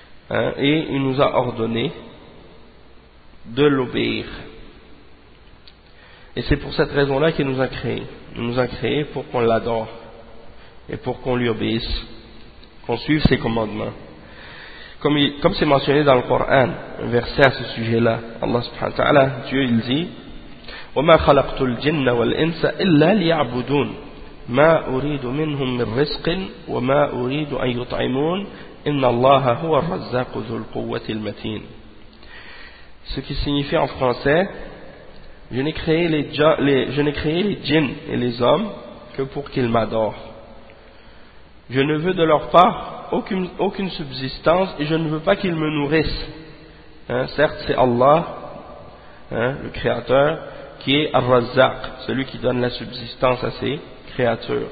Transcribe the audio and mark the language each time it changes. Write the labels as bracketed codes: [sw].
[fr] Hein, et il nous a ordonné de l'obéir. Et c'est pour cette raison-là qu'il nous a créé. Il nous a créé pour qu'on l'adore et pour qu'on lui obéisse, qu'on suive ses commandements. Comme c'est mentionné dans le Coran, un verset à ce sujet-là, Allah subhanahu wa ta'ala, Dieu il dit [ar] « وَمَا خَلَقْتُ الْجِنَّ وَالْإِنْسَ إِلَّا لِيَعْبُدُونَ مَا أُرِيدُ مِنْهُمْ مِنْ رِزْقٍ وَمَا أُرِيدُ أَنْ يُطْعِمُونَ إن الله هو الرزاق ذو القوة المتين. [fr] Ce qui signifie en français, je n'ai créé les djinns et les hommes que pour qu'ils m'adorent. Je ne veux de leur part aucune subsistance et je ne veux pas qu'ils me nourrissent. Hein, certes, c'est Allah, hein, le Créateur, qui est Ar-Razzaq, celui qui donne la subsistance à ses créatures.